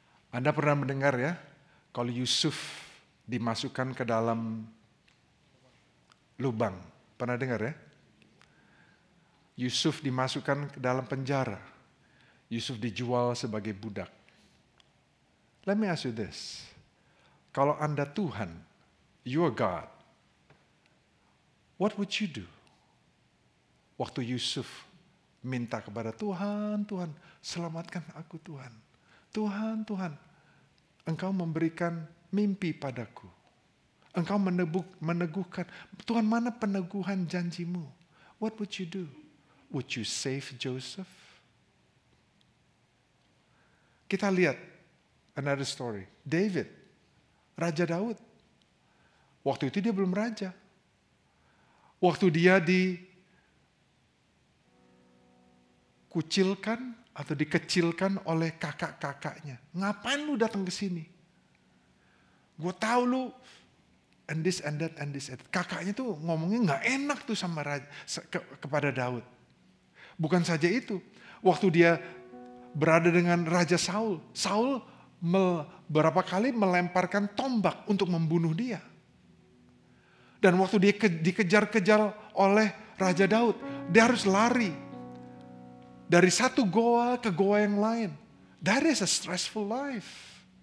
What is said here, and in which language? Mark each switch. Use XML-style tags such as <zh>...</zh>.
<id>Anda pernah mendengar ya, kalau Yusuf dimasukkan ke dalam lubang. Pernah dengar ya? Yusuf dimasukkan ke dalam penjara. Yusuf dijual sebagai budak.</id> <en>Let me ask you this.</en> <id>Kalau Anda Tuhan,</id> <en>you are God, what would you do?</en> <id>Waktu Yusuf minta kepada Tuhan, Tuhan, selamatkan aku Tuhan. Tuhan, Tuhan, Engkau memberikan mimpi padaku. Engkau meneguhkan. Tuhan, mana peneguhan janjimu?</id> <en>What would you do? Would you save Joseph?</en> <id>Kita lihat</id> <en>another story.</en> <id>David, Raja Daud. Waktu itu dia belum raja. Waktu dia dikucilkan atau dikecilkan oleh kakak-kakaknya. Ngapain lu datang ke sini? Gue tahu lu</id> <en>and this and that and this and that.</en> <id>Kakaknya tuh ngomongnya nggak enak tuh sama kepada Daud. Bukan saja itu, waktu dia berada dengan Raja Saul, Saul beberapa kali melemparkan tombak untuk membunuh dia. Dan waktu dia dikejar-kejar oleh Raja Daud, dia harus lari dari satu goa ke goa yang lain.</id> <en>That is a stressful life.</en>